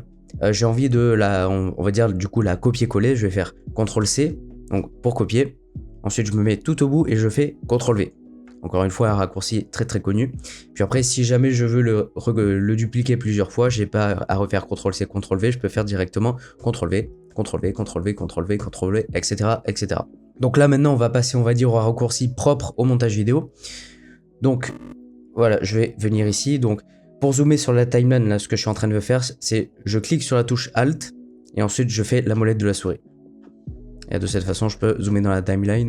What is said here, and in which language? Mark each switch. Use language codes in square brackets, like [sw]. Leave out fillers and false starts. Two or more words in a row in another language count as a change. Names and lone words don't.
[fr] J'ai envie de on va dire du coup la copier-coller. Je vais faire CTRL C donc pour copier. Ensuite, je me mets tout au bout et je fais CTRL V. Encore une fois, un raccourci très très connu. Puis après, si jamais je veux le dupliquer plusieurs fois, j'ai pas à refaire CTRL-C, CTRL-V, je peux faire directement CTRL-V, CTRL-V, CTRL-V, CTRL-V, CTRL-V, etc., etc. Donc là, maintenant, on va passer, on va dire, au raccourci propre au montage vidéo. Donc, voilà, je vais venir ici. Donc, pour zoomer sur la timeline, là, ce que je suis en train de faire, c'est je clique sur la touche Alt et ensuite, je fais la molette de la souris. Et de cette façon, je peux zoomer dans la timeline.